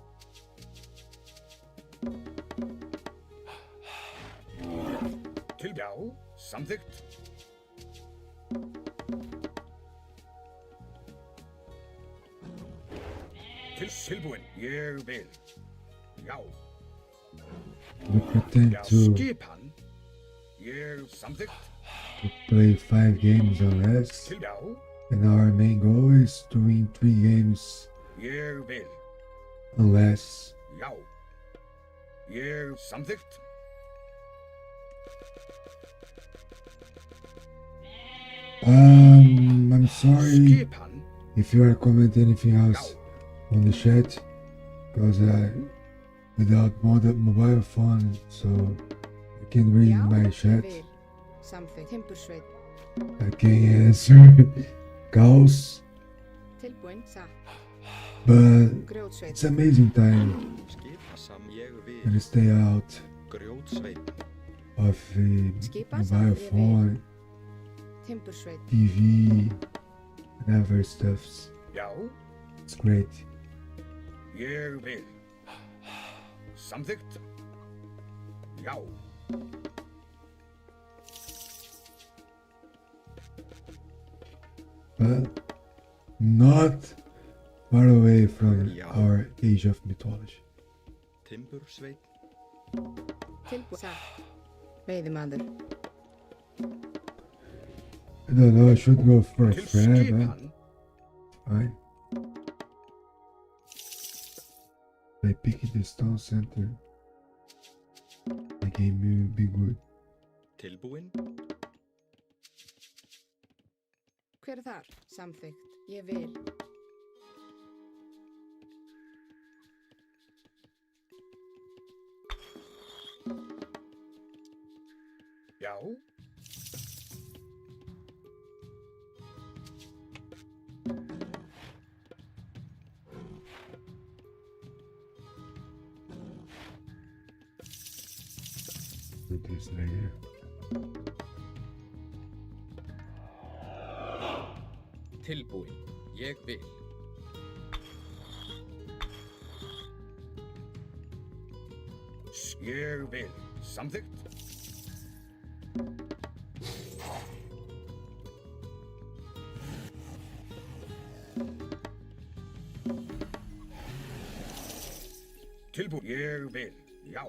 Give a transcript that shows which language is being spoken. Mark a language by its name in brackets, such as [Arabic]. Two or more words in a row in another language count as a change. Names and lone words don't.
[Icelandic] Já, samþykkt. Tilbúinn. Ég vil. Já. [English] We pretend [Icelandic] Já, [English] to [Icelandic] skipan. Ég samþykkt. [English] play 5 games or less, [Icelandic] Já, [English] and our main goal is to win 3 games [Icelandic] ég vil. [English] unless. [Icelandic] Já. Ég samþykkt. [English] I'm sorry [Icelandic] Skipan. [English] if you are commenting anything else on the chat, because without mobile phone, so I can't read my chat. [Icelandic] Vil. Samþykkt. Timbursveit. [English] I can't answer calls, [Icelandic] Tilbúinn. Satt. [English] but [Icelandic] Grjótsveit. [English] it's amazing time [Icelandic] Skipa sem ég vil. [English] when you stay out [Icelandic] Grjótsveit. [English] of the [Icelandic] Skipa [English] mobile [Icelandic] sem ég [English] phone, [Icelandic] Timbursveit. [English] TV, and other stuffs. [Icelandic] Já, [English] It's great. [Icelandic] ég vil. Samþykkt. Já. [English] But not far away from Yeah. our age of mythology. [Icelandic] Timbursveit. Tilbúinn. Satt. Veiðimaður. [English] I don't know, I should go for a [Icelandic] Til [English] friend, man. [Icelandic] skipan. [English] Fine. They pick the stone center. The game will be good. [Icelandic] Tilbúinn. Hver er þar? Samþykkt. Ég vil. Já. [English] With this layer. [Icelandic] Tilbúinn. Ég vil. Ég vil. Samþykkt. Tilbúinn. Ég vil. Já.